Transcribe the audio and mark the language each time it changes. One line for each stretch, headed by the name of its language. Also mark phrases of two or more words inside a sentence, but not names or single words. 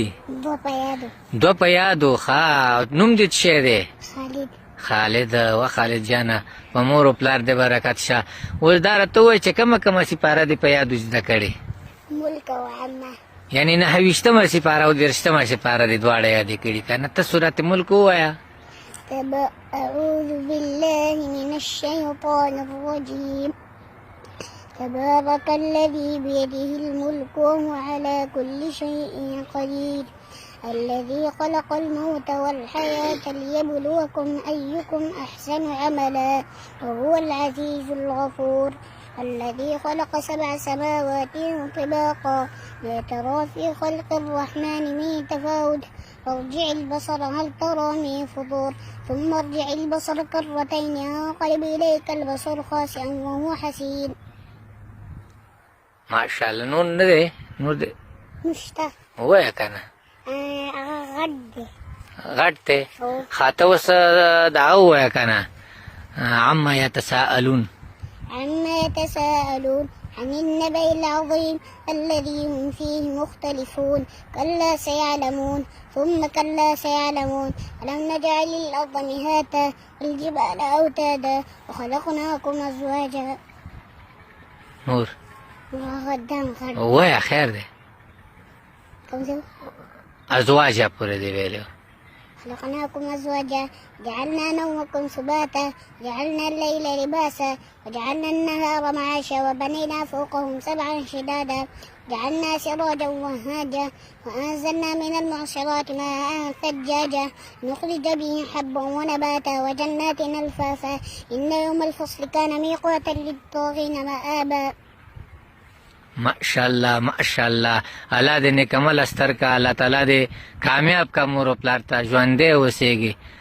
Pashto: دوه په یادو. ښه، نوم دې څه شی دی؟ خالد. و خالد جانه په مور و پلار دې برکت شه. اوس دا راته ووایه چې کومه سپاره دې په یادو زده کړې؟ ملک او عامه. یعنې 9 سپاره او 30 سپاره دې دواړه یادې کړي که نه؟ ته سورت ملک ووایه.
Arabic: أعوذ بالله من الشيطان الرجيم. تبارك الذي بيده الملك وهو على كل شيء قدير الذي خلق الموت والحياة ليبلوكم أيكم أحسن عملا وهو العزيز الغفور الذي خلق 7 سماوات طباقا لا ترى في خلق الرحمن من تفاوت فارجع البصر هل ترى من فطور ثم ارجع البصر كرتين ينقلب إليك البصر خاسئا وهو حسير.
Pashto: ماشاءالله. نور نه دی؟ نور دی نشته. ووایه که نه؟ غټ دی. غټ دی؟ ښه، ته اوس دغه ووایه که نه،
Arabic: عما يتساءلون. عما يتساءلون عن النبأ العظيم الذي هم فيه مختلفون كلا سيعلمون ثم كلا سيعلمون ألم نجعل الأرض مهادا والجبال أوتادا وخلقناكم أزواجا.
Pashto: نور قدام خير. ووایه خیر دی. كم زو؟ ازواجه پورې دی ویلو.
Arabic: خلقناكم أزواجا جعلنا نومكم سباتا جعلنا الليل لباسا وجعلنا النهار معاشا وبنينا فوقهم 7 شدادا جعلنا سراجا وهاجا وأنزلنا من المعصرات ماء ثجاجا نخرج به حبا ونباتا وجنات ألفافا إن يوم الفصل كان ميقاتا للطاغين مآبا. ماشاءالله ماشاءالله.
Pashto: الله دې نیکمل استر کا،
Arabic: الله تعالی
Pashto: دې کامیاب کا، مور و پلار ته ژوندی اوسېږي.